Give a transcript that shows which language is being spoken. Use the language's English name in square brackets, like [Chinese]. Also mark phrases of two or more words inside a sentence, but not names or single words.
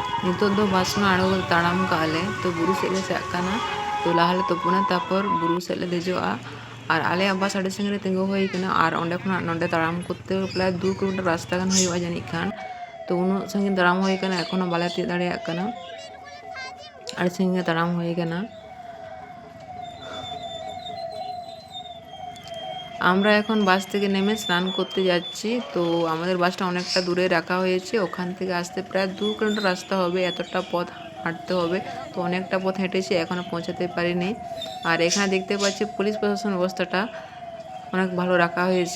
[Santali] नितो दो बासना आड़ो ताड़ाम काले तो बुरु सेले चाकना तो लाहले तोपुना तापर बुरु सेले देजोआ और आले अब्बा साड़े संगे तिंगो हुई कना और ओंडे खना नोंडे ताड़ाम करते प्राय 2 किलोमीटर रास्ता गान हुई जानी खान तो उनो संगे ताड़ाम हुई कना एखोनो बाले ती दाड़िया कना और संगे ताड़ाम हुई कना [Bangla] আমরা এখন বাস থেকে নেমে স্নান করতে যাচ্ছি। তো আমাদের বাসটা অনেকটা দূরে রাখা হয়েছে, ওখান থেকে আসতে প্রায় 2 কিলোমিটার রাস্তা হবে, এতটা পথ হাঁটতে হবে। তো অনেকটা পথ হেঁটেছি, এখনও পৌঁছাতে পারিনি। আর এখানে দেখতে পাচ্ছি পুলিশ প্রশাসন ব্যবস্থাটা অনেক ভালো রাখা হয়েছে।